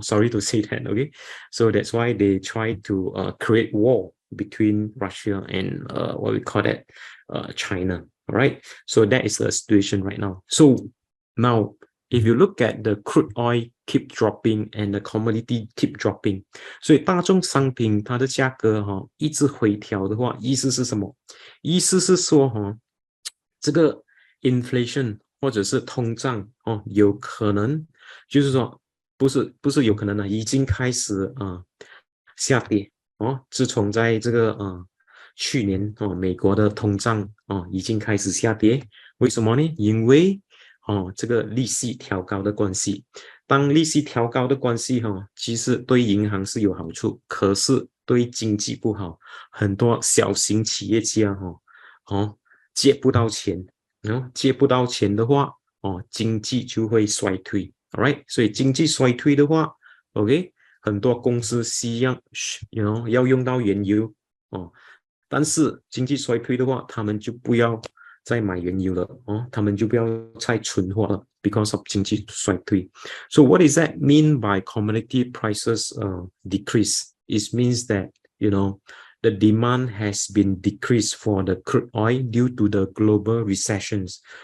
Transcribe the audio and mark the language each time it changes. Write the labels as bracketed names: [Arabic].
[English] Sorry to say that, okay? So that's why they try to create war between Russia and what we call that, China, all right? So that is the situation right now. So now, if you look at the crude oil keep dropping and the commodity keep dropping, [Chinese] 所以大宗商品它的价格一直回调的话，意思是什么？意思是说这个 inflation 或者是通胀有可能就是说不是有可能已经开始下跌自从在这个去年美国的通胀已经开始下跌，为什么呢？因为这个利息调高的关系。当利息调高的关系其实对银行是有好处，可是对经济不好，很多小型企业家借不到钱，借不到钱的话经济就会衰退 ，alright， 所以经济衰退的话 ，OK， 很多公司需要要用到原油但是经济衰退的话，他们就不要再买原油了他们就不要再存货了 ， [English] because of [Chinese] 经济衰退。 [English] So what does that mean by commodity prices decrease? It means that the demand has been decreased for the crude oil due to the global recessions.